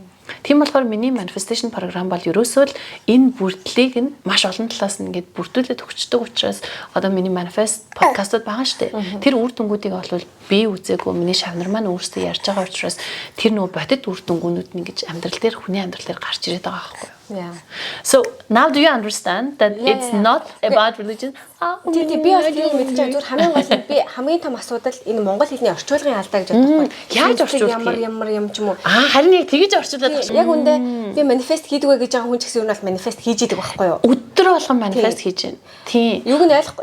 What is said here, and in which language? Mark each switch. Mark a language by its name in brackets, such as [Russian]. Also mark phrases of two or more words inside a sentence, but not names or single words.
[Mongolian] Тийм болохоор миний manifestation програм бол ерөөсөө л энэ бүрдлийг нь маш олон талаас нь ингээд бүрдүүлээд өгчдөг учраас одоо миний manifest подкастууд байгаа шүү дээ. Тэр үр дүнгуудыг бол би үзээгүй миний шавнар маань өөрсдөө ярьж байгаа учраас тэр нөгөө бодит үр дүнгуудууд нь ингэж амьдрал дээр хүний амьдрал дээр гарч ирээд байгаа байхгүй юу? [English] Yeah. So now do you understand that it's not about religion? [Mongolian] Тийм би бас тийм мэдчихэж зүгээр хамгийн гол нь би хамгийн том асуудал энэ монгол хэлний орчуулгын алдаа гэж боддог байхгүй. Яаж орчуулах ямар юм ч юм уу. Харин яг тэгэж орчуулдаг байна. Яг үндэ би манифест хийдэг вэ гэж байгаа хүн ч гэсэн юу нь манифест хийж идэг байхгүй юу? Өдөр болгон манифест хийж байна. Тийм. Юуг нь ойлгохгүй.